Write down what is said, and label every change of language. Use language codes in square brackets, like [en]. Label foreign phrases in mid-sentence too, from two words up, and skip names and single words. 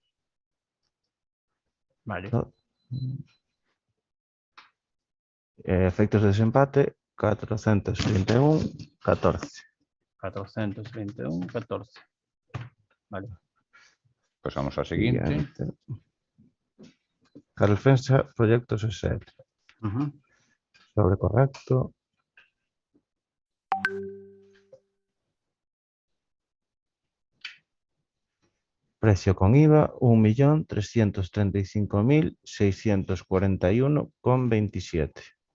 [es] Vale. Efectos de desempate 431,14. 431,14. Vale. [gl] Pasamos á seguinte. Calfensa Proyectos SL. [es] Sobre correcto. Precio con IVA 1.335.641,27.